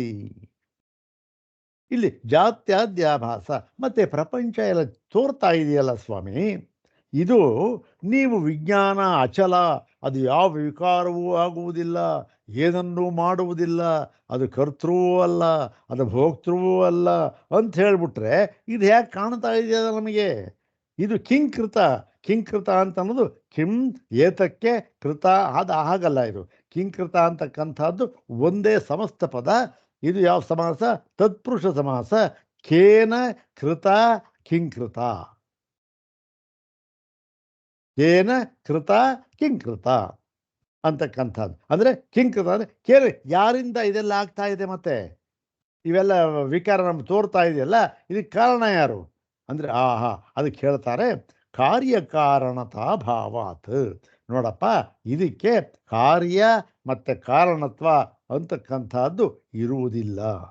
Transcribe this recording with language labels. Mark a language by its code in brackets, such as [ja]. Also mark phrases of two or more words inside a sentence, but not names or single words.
[kn] ಇಲ್ಲಿ ಜಾತ್ಯಾದ್ಯಾಭಾಸ ಮತ್ತೆ ಪ್ರಪಂಚ ಎಲ್ಲ ತೋರ್ತಾ ಇದೆಯಲ್ಲ ಸ್ವಾಮಿ, ಇದು ನೀವು ವಿಜ್ಞಾನ ಅಚಲ, ಅದು ಯಾವ ವಿಕಾರವೂ ಆಗುವುದಿಲ್ಲ, ಏನನ್ನೂ ಮಾಡುವುದಿಲ್ಲ, ಅದು ಕರ್ತೃವೂ ಅಲ್ಲ, ಅದು ಭೋಕ್ತೃವೂ ಅಲ್ಲ ಅಂತ ಹೇಳಿಬಿಟ್ರೆ ಇದು ಹೇಗೆ ಕಾಣ್ತಾ ಇದೆಯಲ್ಲ ನಮಗೆ? ಇದು ಕಿಂಕೃತ. ಕಿಂಕೃತ ಅಂತ ಅನ್ನೋದು ಕಿಂ ಏತಕ್ಕೆ ಕೃತ, ಅದು ಹಾಗಲ್ಲ. ಇದು ಕಿಂಕೃತ ಅಂತಕ್ಕಂಥದ್ದು ಒಂದೇ ಸಮಸ್ತ ಪದ. ಇದು ಯಾವ ಸಮಾಸ? ತತ್ಪುರುಷ ಸಮಾಸ. [sa] ಕೇನ ಕೃತ ಕಿಂಕೃತ, ಕೇನ ಕೃತ ಕಿಂಕೃತ ಅಂತಕ್ಕಂಥದ್ದು. [kn] ಅಂದರೆ ಕಿಂಕೃತ ಅಂದರೆ ಕೇಳಿ ಯಾರಿಂದ ಇದೆಲ್ಲ ಆಗ್ತಾ ಇದೆ, ಮತ್ತೆ ಇವೆಲ್ಲ ವಿಕಾರ ನಮ್ಗೆ ತೋರ್ತಾ ಇದೆಯಲ್ಲ, ಇದಕ್ಕೆ ಕಾರಣ ಯಾರು ಅಂದರೆ ಅದಕ್ಕೆ ಹೇಳ್ತಾರೆ [sa] ಕಾರ್ಯಕಾರಣತಾ ಭಾವಾತ್. [kn] ನೋಡಪ್ಪ, ಇದಕ್ಕೆ ಕಾರ್ಯ ಮತ್ತು ಕಾರಣತ್ವ ಅಂತಕ್ಕಂಥದ್ದು ಇರುವುದಿಲ್ಲ.